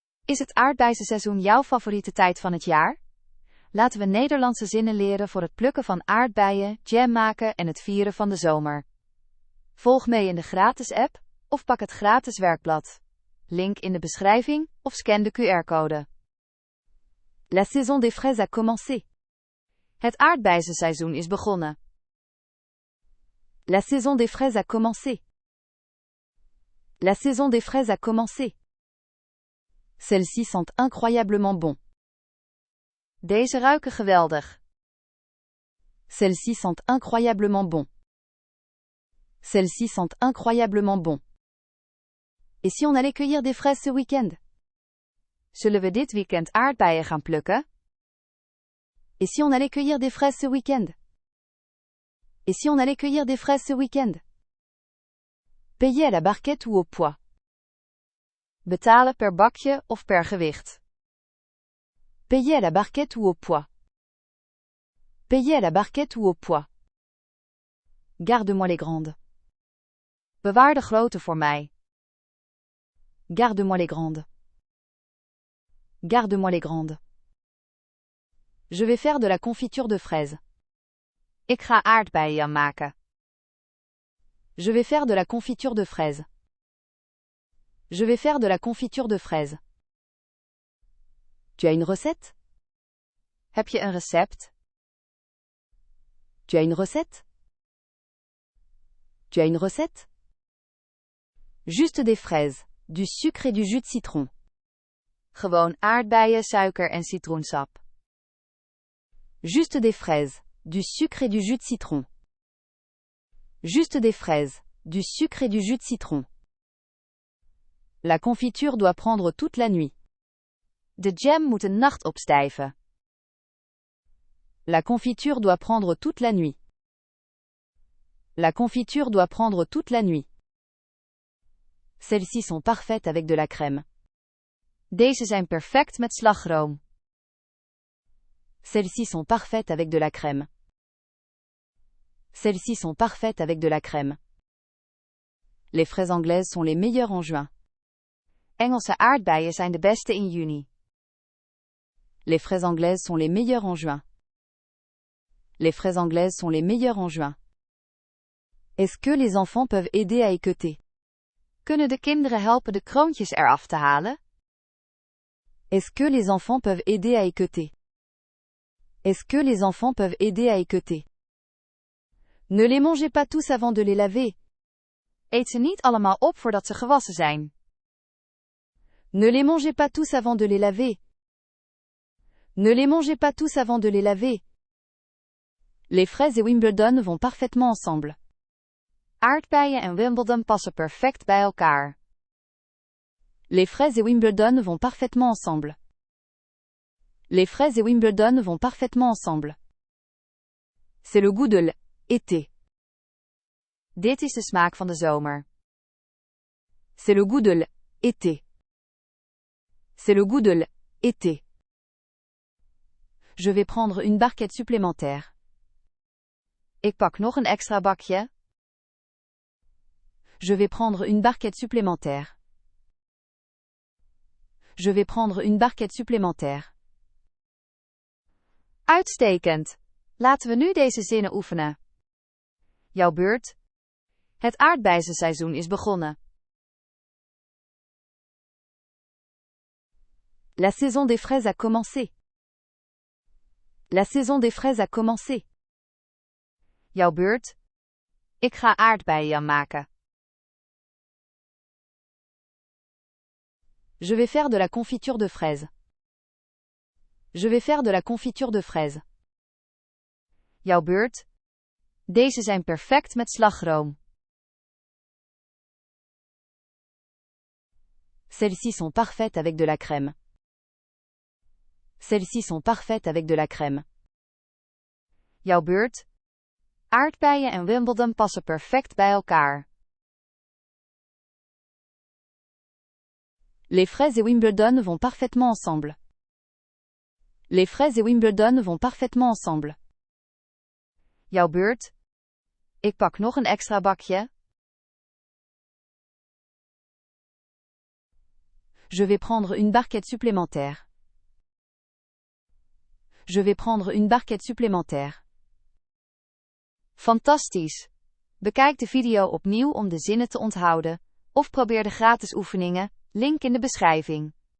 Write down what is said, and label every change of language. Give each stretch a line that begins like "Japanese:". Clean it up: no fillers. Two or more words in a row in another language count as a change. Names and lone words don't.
Dutch: Is het aardbeizenseizoen jouw favoriete tijd van het jaar? Laten we Nederlandse zinnen leren voor het plukken van aardbeien, jam maken en het vieren van de zomer. Volg mee in de gratis app, of pak het gratis werkblad. Link in de beschrijving, of scan de QR-code.
French: La saison des fraises a commencé.
Dutch: Het aardbeizenseizoen is begonnen.
French: La saison des fraises a commencé. La saison des fraises a commencé. Celles-ci sentent incroyablement bon.
Dutch: Deze ruiken geweldig.
French: Celles-ci sentent incroyablement bon. Celles-ci sentent incroyablement bon. Et si on allait cueillir des fraises ce week-end?
Dutch: Zullen we dit weekend aardbeien gaan plukken?
French: Et si on allait cueillir des fraises ce week-end? Et si on allait cueillir des fraises ce week-end? Payer à la barquette ou au poids?
Dutch: Betalen per bakje of per gewicht.
French: Payer à la barquette ou au poids. Payer à la barquette ou au poids. Garde-moi les grandes.
Dutch: Bewaar de grote voor mij.
French: Garde-moi les grandes. Garde-moi les grandes. Je vais faire de la confiture de fraises.
Dutch: Ik ga aardbeienjam maken.
French: Je vais faire de la confiture de fraises. Je vais faire de la confiture de fraises. Tu as une recette?
Dutch: Heb je een recept?
French: Tu as une recette? Tu as une recette? Juste des fraises, du sucre et du jus de citron.
Dutch: Gewoon aardbeien, suiker en citroensap.
French: Juste des fraises, du sucre et du jus de citron. Juste des fraises, du sucre et du jus de citron. La confiture doit prendre toute la nuit.
Dutch: De jam moet een nacht opstijven.
French: La confiture doit prendre toute la nuit. La confiture doit prendre toute la nuit. Celles-ci sont parfaites avec de la crème.
Dutch: Deze zijn perfect met slagroom.
French: Celles-ci sont parfaites avec de la crème. Celles-ci sont parfaites avec de la crème. Les fraises anglaises sont les meilleures en juin.
Dutch: Engelse aardbeien zijn de beste in juni.
French: Les fraises anglaises sont les meilleures en juin. Les fraises anglaises sont les meilleures en juin. Est-ce que les enfants peuvent aider à équeuter?
Dutch: Kunnen de kinderen helpen de kroontjes eraf te halen?
French: Est-ce que les enfants peuvent aider à équeuter? Est-ce que les enfants peuvent aider à équeuter? Ne les mangez pas tous avant de les laver.
Dutch: Eet ze niet allemaal op voordat ze gewassen zijn.
French: Ne les mangez pas tous avant de les laver. Ne les mangez pas tous avant de les laver. Les fraises et Wimbledon vont parfaitement ensemble.
Dutch: Aardbeien en Wimbledon passen perfect bij elkaar.
French: Les fraises et Wimbledon vont parfaitement ensemble. Les fraises et Wimbledon vont parfaitement ensemble. C'est le goût de l'été.
Dutch: Dit is de smaak van de zomer.
French: C'est le goût de l'été. C'est le goût de l'été. Je vais prendre une barquette supplémentaire.
Dutch: Ik pak nog een extra bakje.
French: Je vais prendre une barquette supplémentaire. Je vais prendre une barquette supplémentaire.
Dutch: Uitstekend. Laten we nu deze zinnen oefenen. Jouw beurt. Het aardbeizenseizoen is begonnen.
French: La saison des fraises a commencé. La saison des fraises a commencé.
Dutch: Jouw beurt. Ik ga aardbeienjam maken.
French: Je vais faire de la confiture de fraises. Je vais faire de la confiture de fraises.
Dutch: Jouw beurt. Deze zijn perfect met slagroom.
French: Celles-ci sont parfaites avec de la crème. Celles-ci sont parfaites avec de la crème.
Dutch: Jouw beurt. Aardbeien en Wimbledon passen perfect bij elkaar.
French: Les fraises et Wimbledon vont parfaitement ensemble. Les fraises et Wimbledon vont parfaitement ensemble.
Dutch: Jouw beurt. Ik pak nog een extra bakje.
French: Je vais prendre une barquette supplémentaire. Je vais prendre une barquette supplémentaire.
Dutch: Fantastisch! Bekijk de video opnieuw om de zinnen te onthouden, of probeer de gratis oefeningen, link in de beschrijving.